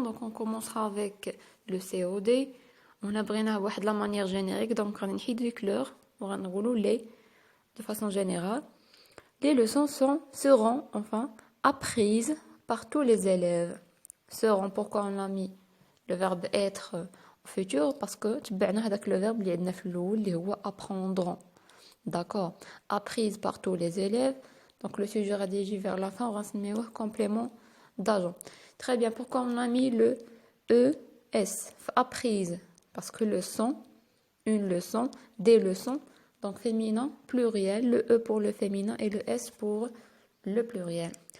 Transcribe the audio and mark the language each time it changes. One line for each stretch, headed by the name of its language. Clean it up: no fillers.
French: Donc on commencera avec le COD. On a بغيناه بواحد la manière générique, donc
Arabic: غادي نحيد
French: les couleurs
Arabic: وغنقولوا
French: les de façon générale. Les leçons seront apprises par tous les élèves. Seront, pourquoi on a mis le verbe être au futur? Parce que
Arabic: تبعنا هذاك
French: le verbe
Arabic: اللي عندنا في الأول اللي هو apprendront.
French: D'accord. Apprise par tous les élèves. Donc le sujet rédigé vers la fin, on va se mettre complément d'agent. Très bien. Pourquoi on a mis le ES? Apprise. Parce que leçon, une leçon, des leçons. Donc féminin, pluriel, le E pour le féminin et le S pour le pluriel.